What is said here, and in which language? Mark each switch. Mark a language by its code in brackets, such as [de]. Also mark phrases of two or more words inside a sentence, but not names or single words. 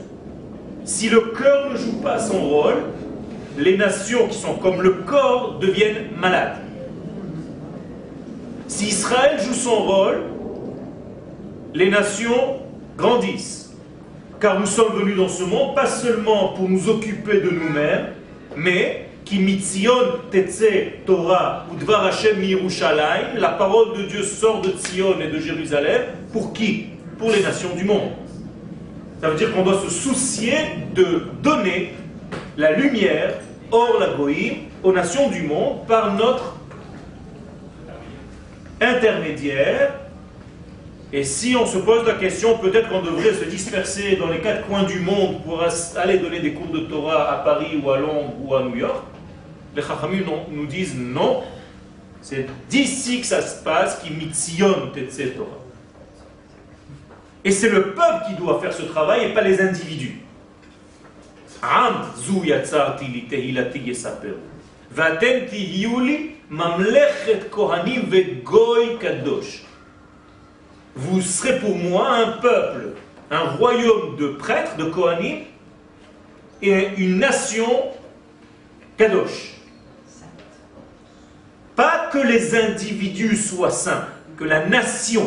[fr] Si le cœur ne joue pas son rôle, les nations qui sont comme le corps deviennent malades. Si Israël joue son rôle, les nations grandissent. Car nous sommes venus dans ce monde, pas seulement pour nous occuper de nous-mêmes, mais [he] כי מציון תצא תורה ודבר השם מירושלים, [fr] la parole de Dieu sort de Tzion et de Jérusalem, pour qui? Pour les nations du monde. Ça veut dire qu'on doit se soucier de donner la lumière, hors la goïm, aux nations du monde, par notre intermédiaire. Et si on se pose la question, peut-être qu'on devrait se disperser dans les 4 coins du monde pour aller donner des cours de Torah à Paris ou à Londres ou à New York, les Chachamim nous disent non, c'est d'ici que ça se passe, [he] כי מציון תצא תורה. [fr] Et c'est le peuple qui doit faire ce travail et pas les individus. [he] עם זו יצרתי לי תהלתי יספרו. ואתם תהיו לי ממלכת כהנים וגוי קדוש. [fr] Vous serez pour moi un peuple, un royaume de prêtres, de Kohanim, et une nation kadosh. Pas que les individus soient saints, que la nation.